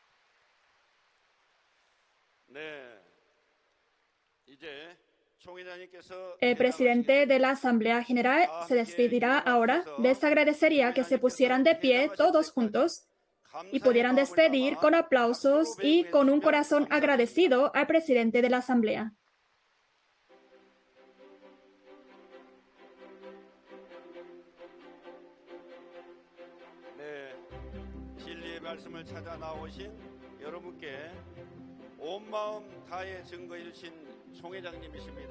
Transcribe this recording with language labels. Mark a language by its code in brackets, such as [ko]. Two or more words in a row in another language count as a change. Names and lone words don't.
[es] El presidente de la Asamblea General se despedirá ahora. Les agradecería que se pusieran de pie todos juntos y pudieran despedir con aplausos y con un corazón agradecido al presidente de la Asamblea. [ko] 말씀을 찾아 나오신 여러분께 온 마음 다해 증거해 주신 총회장님이십니다.